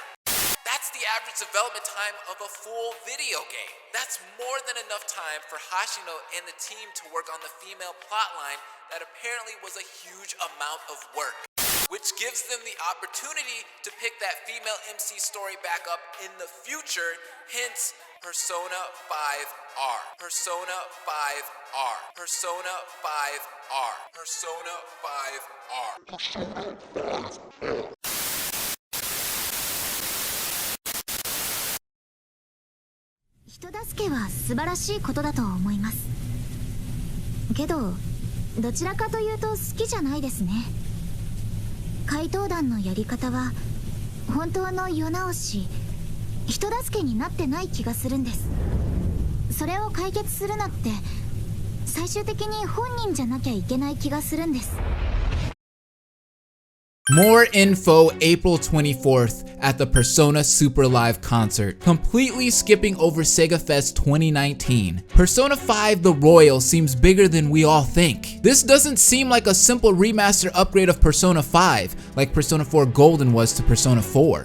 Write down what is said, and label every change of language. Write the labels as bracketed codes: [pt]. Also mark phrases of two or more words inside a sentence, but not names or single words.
[en] That's the average development time of a full video game. That's more than enough time for Hashino and the team to work on the female plotline that apparently was a huge amount of work, which gives them the opportunity to pick that female MC story back up in the future, hence Persona 5R. Persona 5R. Persona 5R. Persona 5R. Persona 5R. [ja] 人助けは素晴らしいことだと思います。けど、どちらかというと好きじゃないですね。怪盗団のやり方は本当の世直し、人助けになってない気がするんです。それを解決するのって最終的に本人じゃなきゃいけない気がするんです。 [en] More info April 24th at the Persona Super Live concert, completely skipping over Sega Fest 2019. Persona 5 The Royal seems bigger than we all think. This doesn't seem like a simple remaster upgrade of Persona 5, like Persona 4 Golden was to Persona 4.